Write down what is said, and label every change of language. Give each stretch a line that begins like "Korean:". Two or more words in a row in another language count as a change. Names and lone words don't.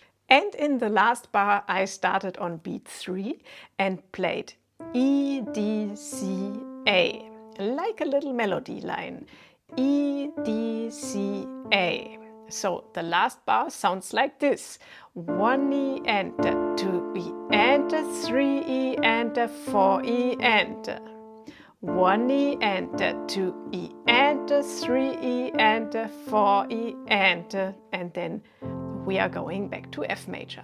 English: And in the last bar I started on beat 3 and played E, D, C, A, like a little melody line. E, D, C, A. So the last bar sounds like this. 1 E enter, 2 E enter, 3 E enter, 4 E enter. 1 E enter, 2 E enter, 3 E enter, 4 E enter, and then we are going back to F major.